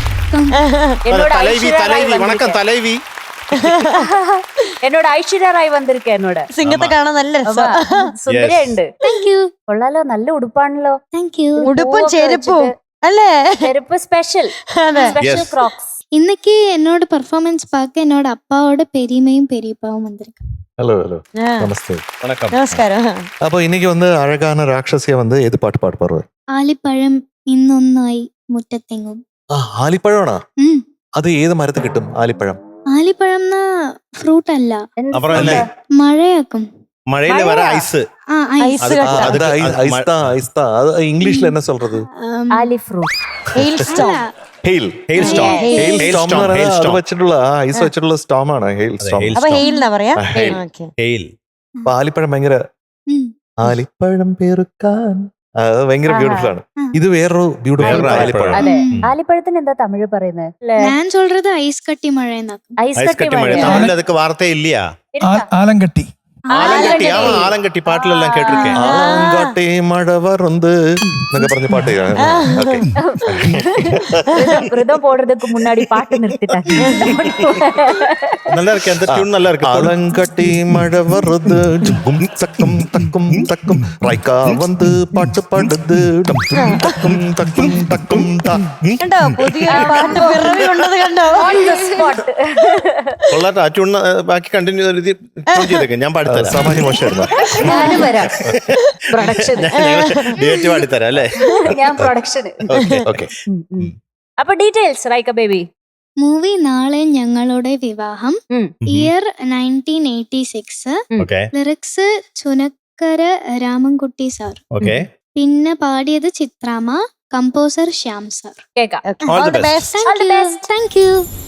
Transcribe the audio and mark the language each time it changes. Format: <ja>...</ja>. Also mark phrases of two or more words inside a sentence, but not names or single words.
<ml>എന്നോട് ഐശ്വര്യ റായ് വന്നിരിക്ക. എന്നോട് സിംഗത്തെ കാണാൻ നല്ല രസം. സുന്ദരിയുണ്ട്. കൊള്ളാലോ, നല്ല ഉടുപ്പാണല്ലോ. ഉടുപ്പും ചെരുപ്പും അല്ലേ? ചെരുപ്പ് സ്പെഷ്യൽ ക്രോക്സ്.</ml> <ta>இன்னைக்கு என்னோட பெர்ஃபார்மன்ஸ் பார்க்க என்னோட அப்பாவோட பெரியமையும் பெரியப்பாவும் வந்திருக்கு. ஹலோ ஹலோ நமஸ்தே வணக்கம். நமஸ்காரம். அப்போ இன்னைக்கு வந்து அழகான ராட்சசியா வந்து எது பாட்டு பாட போறாரு?</ta> <ml>ആലിപ്പഴം ഇന്നൊന്നായി മുറ്റത്തെങ്ങും. ആലിപ്പഴമാണോ? അത് ഏത് മരത്ത് കിട്ടും ആലിപ്പഴം? ആലിപ്പഴം ഫ്രൂട്ട് അല്ല, മഴയാക്കും.</ml> <ta>மழையில வர ஐஸ். இங்கிலீஷ்ல என்ன சொல்றது?</ta> <ml>ആലി ഫ്രൂട്ട്.</ml> <en>hail storm</en> <ml>വെച്ചിട്ടുള്ള ഐസ് വെച്ചിട്ടുള്ള സ്റ്റോം ആണ്</ml> <en>hail storm.</en> <ml>ആലിപ്പഴം ഭയങ്കര ആലിപ്പഴം പെറുക്കാൻ ഭയങ്കര ബ്യൂട്ടിഫുൾ ആണ്. ഇത് വേറൊരു ബ്യൂട്ടിഫുൾ ആലിപ്പഴം. അതെ, ആലിപ്പഴത്തിന് എന്താ തമിഴ് പറയുന്നത്? ഞാൻ சொல்றது ഐസ് കട്ടി മഴ എന്നാക്കും. ഐസ് കട്ടി മഴ.</ml> <ta>தமிழ்ல அதுக்கு வார்த்தை இல்லையா? ஆலங்கட்டி. ஆலங்கட்டி. ஆமா, ஆலங்கட்டி பாட்டுல எல்லாம் கேட்டிருக்கேன். ஆலங்கட்டி மழை வந்து</ta> <ml>എന്നൊക്കെ പറഞ്ഞ പാട്ട്.</ml> <ta>ரிதம் போடுறதுக்கு முன்னாடி பாட்டு நிறுத்திட்டாங்க. நல்லா இருக்கு, அந்த டியூன் நல்லா இருக்கு. ஆலங்கட்டி மழை வருது தக்கும் தக்கும் தக்கும் ரைக்கா வந்து பாட்டு பாடுது தக்கும் தக்கும் தக்கும்</ta> <ml>കണ്ടോ പുതിയ പാട്ട് പിറവി കൊണ്ടത് കണ്ടോ? കൊള്ളാട്ടോ, ആ ട്യൂൺ ബാക്കി കണ്ടിന്യൂ ചെയ്തേക്കെ. ഞാൻ പാടിത്തരാം. സാമാന്യ മോശമായിരുന്നു. ഞാനും വരാം പ്രൊഡക്ഷൻ. ഡേറ്റ് പാടിത്തരാം അല്ലേ? ഞാൻ പ്രൊഡക്ഷൻ. അപ്പൊ ഡീറ്റെയിൽസ് റൈക്ക ബേബി. മൂവി നാളെ ഞങ്ങളുടെ വിവാഹം, ഇയർ 1986, ലിറിക്സ് ചുനക്കര രാമൻകുട്ടി സാർ, പിന്നെ പാടിയത് ചിത്രാമ്മ, കമ്പോസർ ശ്യാം സാർ. കേൾക്കാം.</ml> <en>All the best. Thank you.</en>